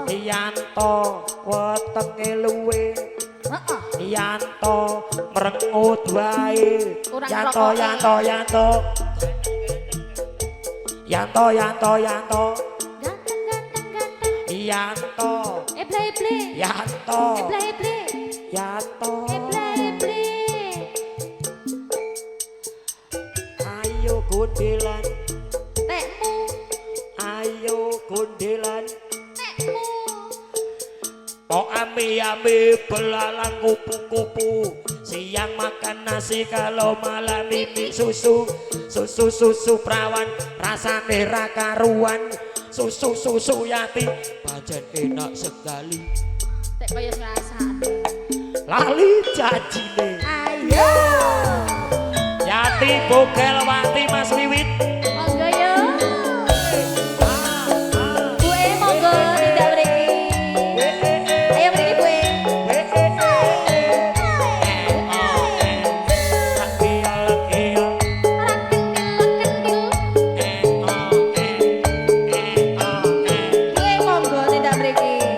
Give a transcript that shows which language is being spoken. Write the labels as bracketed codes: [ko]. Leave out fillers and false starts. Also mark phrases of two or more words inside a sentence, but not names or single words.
[jv] Yanto wetenge luwe. heeh Yanto merengut wae. Kurang Yanto rokoke. Yanto Yanto. Yanto Yanto Yanto. ganteng ganteng ganteng Yanto [en] play play [jv] Yanto [en] play play [jv] Yanto [en] play play [jv] Ayo gundelan tekmu Ayo gundelan tekmu [id] Oh ame-ame belalang kupu-kupu Siang makan nasi kalau malam mimpi susu Susu perawan [jv] rasane ra karuan [id] Susu yati pancen enak sekali [jv] tek kaya ngrasakne Lali janjine ayo Yati bogel wati Mas Wiwit monggo yo Bue monggo tidak mriki ayo mriki Bue Bue monggo tidak mriki